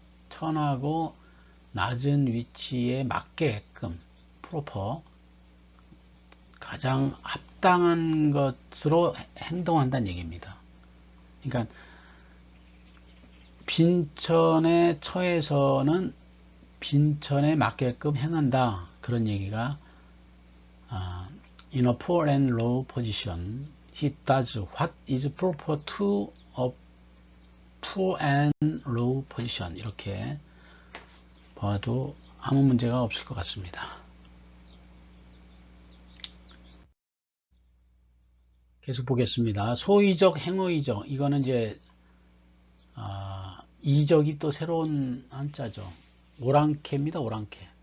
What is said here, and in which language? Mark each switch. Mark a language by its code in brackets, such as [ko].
[ko] 천하고 낮은 위치에 맞게끔 프로퍼 가장 합당한 것으로 행동한다는 얘기입니다. 그러니까 빈천에 처해서는 빈천에 맞게끔 행한다. 그런 얘기가 [en] In a poor and low position, he does what is proper to a poor and low position. [ko] 이렇게 봐도 아무 문제가 없을 것 같습니다. 계속 보겠습니다. 소이적, 행어이적. 이거는 이제 이적이 또 새로운 한자죠. 오랑캐입니다. 오랑캐.